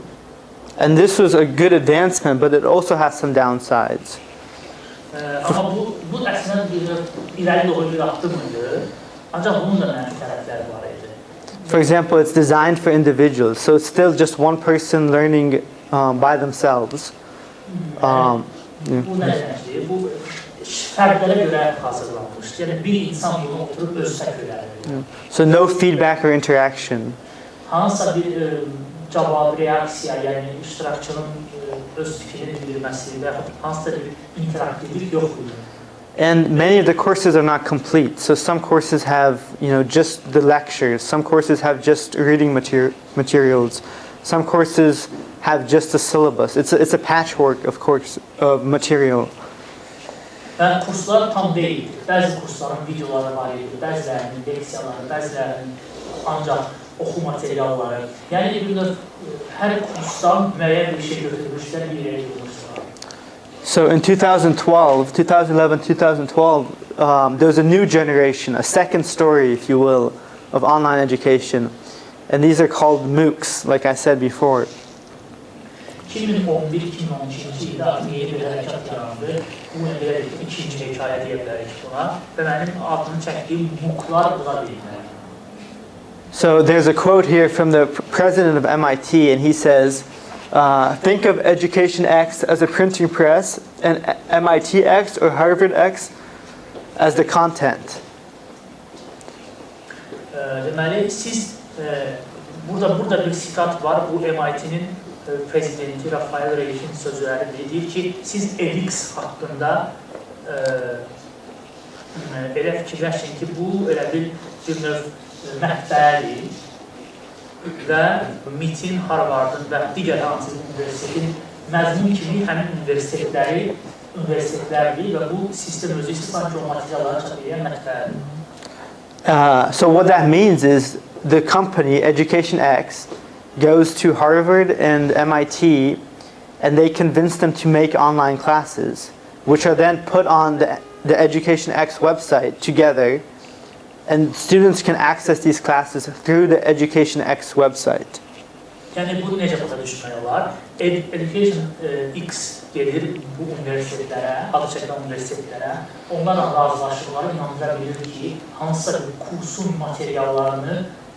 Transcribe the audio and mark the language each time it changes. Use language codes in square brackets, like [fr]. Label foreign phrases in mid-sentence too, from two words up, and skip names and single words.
[en] And this was a good advancement, but it also has some downsides. [az] Amma bu əslində irəli doğru bir addım idi, ancaq bunun da mənfi tərəfləri var idi. [en] For example, it's designed for individuals, so it's still just one person learning by themselves. [az] Bu nə deməkdir? Bu fərdlərə görə hazırlanmışdır. Yəni bir insan bunu oturub öz tək öyrənir. [en] So no feedback or interaction. [az] Hansısa bir cavab, reaksiya, yəni iştirakçının öz fikrini bildirməsi və hansısa bir interaktivlik yoxdur. [en] And many of the courses are not complete. So some courses have, just the lectures. Some courses have just reading materials. Some courses have just the syllabus. It's a patchwork of material. [az] Və kurslar tam deyil. Bəzi kursların videoları var idi, bəzilərinin leksiyaları, bəzilərinin ancaq oxu materialları. Yəni hər kursdan müəyyən bir şey götürmüşlər, bir yerə götürmüşlər. [en] So in 2011, 2012, there's a new generation, a second story, if you will, of online education. And these are called MOOCs, like I said before. [az] 2011-2012-ci ildə artıq yeni bir hərəkat yarandı. Bu ikinci hekayə deyə bilərik buna. Və mənim adını çəkdiyim MOOClar buna deyilir. [en] So there's a quote here from the president of MIT, and he says, think of Education X as a printing press and MIT X or Harvard X as the content. [az] Deməli, siz burada bir sitat var, bu MIT'nin prezidenti Rafael Reich'in sözləridir. Deyir ki, siz edX haqqında elə fikirləşin ki, bu elə bir növ mətbəədir və MIT-in, Harvard'ın və digər hansı universitetin məzmun kimi həmin universitetlərdir və bu sistem özü sanki o materialları çap edən mətbəədir. [en] So what that means is the company, Education X, goes to Harvard and MIT and they convince them to make online classes, which are then put on the Education X website together, and students can access these classes through the Education X website. [az] Yəni bu necə başa düşmək olar? Education X gelir bu universitetlərə, adı çəkilən universitetlərə, onlarla razılaşırlar, inandıra bilir ki, hansısa bir kursun materiallarını